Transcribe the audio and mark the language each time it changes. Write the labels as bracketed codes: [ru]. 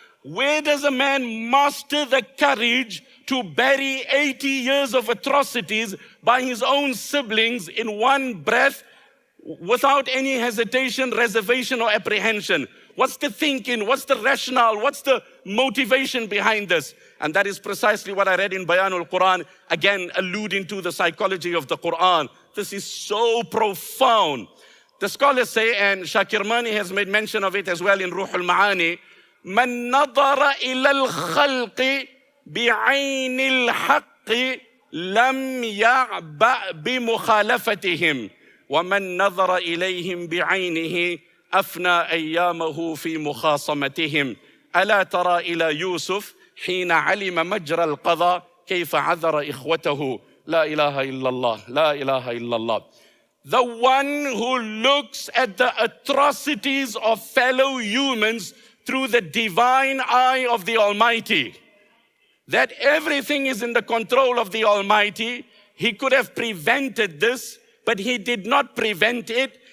[en] Where does a man muster the courage to bury 80 years of atrocities by his own siblings in one breath without any hesitation, reservation, or apprehension? What's the thinking? What's the rationale? What's the motivation behind this? And that is precisely what I read in Bayanul Quran, again alluding to the psychology of the Quran. This is so profound. The scholars say, and Shakir Mani has made mention of it as well in Ruh al-Ma'ani, [ar] مَنْ نَظَرَ إِلَى الْخَلْقِ بِعَيْنِ الْحَقِّ لَمْ يَعْبَأْ بِمُخَالَفَتِهِمْ وَمَنْ نَظَرَ إِلَيْهِمْ بِعَيْنِهِ أفنى أيامه في مخاصمتهم ألا ترى إلى يوسف حين علم مجرى القضاء كيف عذر إخوته لا إله إلا الله لا إله إلا الله. [en] The one who looks at the atrocities of fellow humans through the divine eye of the Almighty. That everything is in the control of the Almighty. He could have prevented this, but he did not prevent it.